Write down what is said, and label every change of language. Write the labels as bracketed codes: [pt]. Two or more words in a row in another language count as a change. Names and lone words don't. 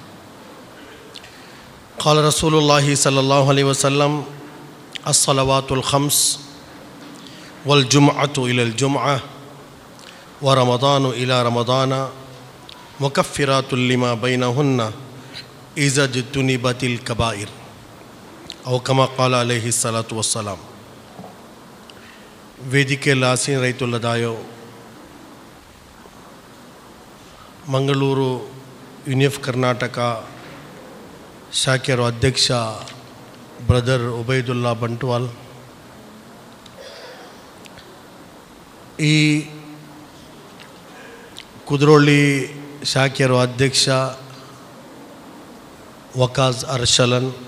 [ar] قال رسول الله صلى الله عليه وسلم الصلوات الخمس والجمعة إلى الجمعة ورمضان إلى رمضان مكفرات لما بينهن إذا اجتنبت الكبائر أو كما قال عليه الصلاة والسلام. [kn] ವೇದಿಕೆಯಲ್ಲಿ ಆಸೀನ ರೈತುಲ್ಲದಾಯೋ ಮಂಗಳೂರು ಯುನಿಫ್ ಕರ್ನಾಟಕ ಶಾಖೆಯ ಅಧ್ಯಕ್ಷ ಬ್ರದರ್ ಉಬೈದುಲ್ಲಾ ಬಂಟ್ವಾಲ್, ಈ ಕುದ್ರೋಳಿ ಶಾಖೆಯ ಅಧ್ಯಕ್ಷ ವಕಾಜ್ ಅರ್ಷಲನ್,